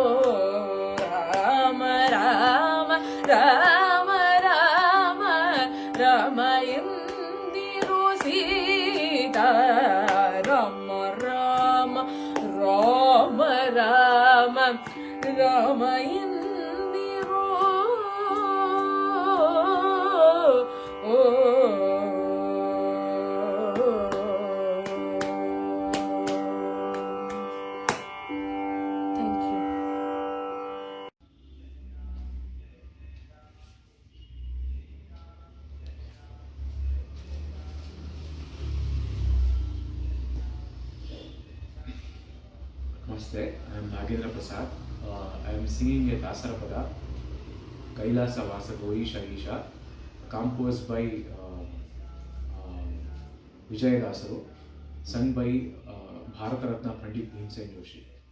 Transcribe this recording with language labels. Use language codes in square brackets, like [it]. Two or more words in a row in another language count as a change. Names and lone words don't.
[kn] ರಾಮ ರಾಮ ರಾಮ ರಾಮ ರಾಮ ಎಂದಿರೋ ಸೀತಾ ರಾಮ ರಾಮ ರಾಮ ರಾಮ ರಾಮ ಎಂದಿರೋ [en] Thank you. Namaste, I am Nagendra Prasad. I am singing a Dasarapada, Kailasa Vasa Goisha Isha, composed by Vijay Dasaru, sung by Bharata Ratna Pandit Bhimsen Joshi.